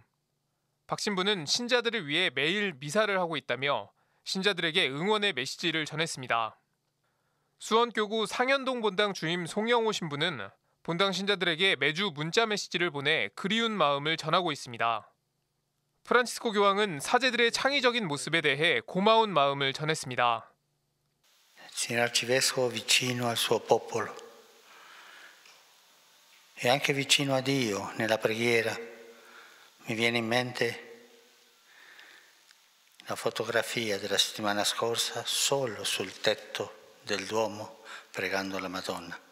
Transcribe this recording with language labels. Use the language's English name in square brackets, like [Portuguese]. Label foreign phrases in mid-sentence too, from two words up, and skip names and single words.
[Korean] 박 신부는 신자들을 위해 매일 미사를 하고 있다며 신자들에게 응원의 메시지를 전했습니다. 수원교구 상현동 본당 주임 송영호 신부는 본당 신자들에게 매주 문자 메시지를 보내 그리운 마음을 전하고 있습니다. 프란치스코 교황은 사제들의 창의적인 모습에 대해 고마운 마음을 전했습니다. [Italian] Signor Arcivescovo vicino al suo popolo e anche vicino a Dio nella preghiera. Mi viene in mente la fotografia della settimana scorsa solo sul tetto del Duomo pregando la Madonna.